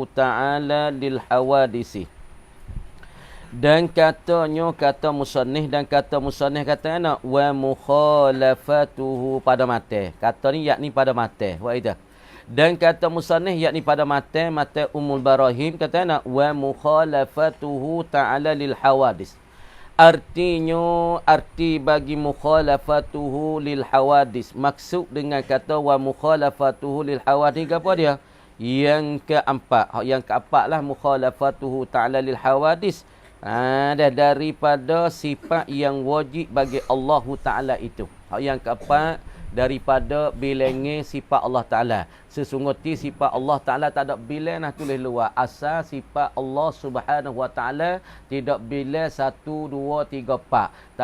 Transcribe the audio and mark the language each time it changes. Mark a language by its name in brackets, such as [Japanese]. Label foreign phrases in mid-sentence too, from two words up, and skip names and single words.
[Arabic] ta'ala lil hawadisi. [Malay] Dan katanya kata musannif kata nak [Arabic] wa mukhalafatuhu [Malay] pada mata. Kata ni yakni pada mata. Wa itu. Dan kata musannif yakni pada mata Ummul Barahim kata nak [Arabic] wa mukhalafatuhu ta'ala lil hawadis. [Malay] Artinya arti bagi [Arabic] mukhalafatuhu lil hawadis. [Malay] Maksud dengan kata [Arabic] wa mukhalafatuhu lil hawadis [Malay] apa dia? Yang keempat lah [Arabic] mukhalafatuhu ta'ala lil hawadis. [Malay] Dah daripada sifat yang wajib bagi Allah Ta'ala itu. Yang keempat daripada bilangnya sifat Allah Ta'ala. Sesungguhnya sifat Allah Ta'ala tak ada bilang nak tulis luar. Asal sifat Allah [Arabic] Subhanahu Wa Ta'ala [Malay] tidak bilang 1, 2, 3, 4.